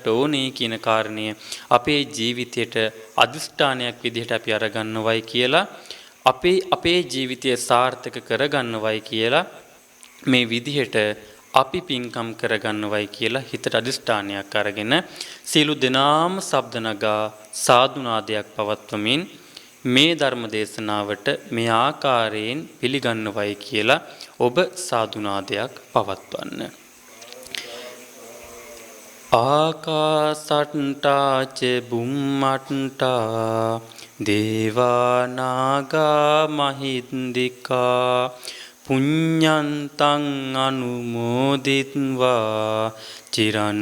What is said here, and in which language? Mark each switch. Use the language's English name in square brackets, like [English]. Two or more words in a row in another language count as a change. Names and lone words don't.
[Sinhala] ඕනේ කියන කාරණය අපේ ජීවිතයට අදිෂ්ඨානයක් විදිහට අපි අරගන්නවයි කියලා අපේ ජීවිතය සාර්ථක කරගන්නවයි කියලා මේ විදිහට අපි පින්කම් කරගන්නවයි කියලා හිතට අදිෂ්ඨානයක් අරගෙන සියලු දෙනාම ශබ්ද නගා සාදුනාදයක් පවත්වමින් මේ ධර්ම දේශනාවට මේ ආකාරයෙන් පිළිගන්නවයි කියලා ඔබ සාදුනාදයක් පවත්වන්න. [Pali] ආකාසට්ටා ච බුම්මට්ටා දේවා නාග මහින්దికා පුඤ්ඤන්තං අනුමෝදිත්වා චිරන්